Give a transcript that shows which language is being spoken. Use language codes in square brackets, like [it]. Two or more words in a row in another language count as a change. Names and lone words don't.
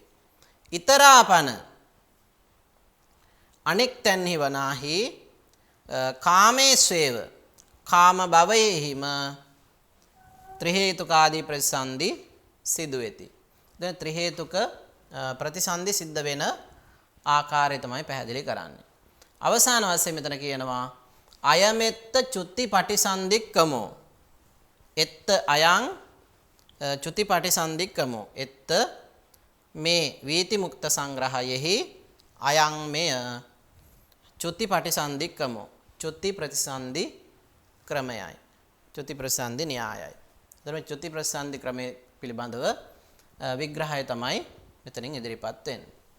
[si] ඉතරාපන අනෙක් තැන්හි වනාහි කාමේස්වේව කාම භවයෙහිම ත්‍රි හේතුකාදී ප්‍රතිසන්දි සිදු වෙති. දැන් ත්‍රි හේතුක ප්‍රතිසන්දි සිද්ධ වෙන ආකාරය තමයි පැහැදිලි කරන්නේ. අවසාන වශයෙන් මෙතන කියනවා [pi] අයමෙත්ත චුති පටිසන්ධික්කමෝ. එත්ත අයං චුති පටිසන්ධික්කමෝ. [si] එත්ත මේ වීති මුක්ත සංග්‍රහයෙහි අයං මෙය [pi] චුති පටිසන්ධික්කමෝ. [si] චුති ප්‍රතිසන්ධි ක්‍රමයයි. චුති ප්‍රතිසන්ධි න්‍යායයි. එතකොට චුති ප්‍රතිසන්ධි ක්‍රමයේ පිළිබඳව විග්‍රහය තමයි මෙතනින් ඉදිරිපත් වෙන්නේ.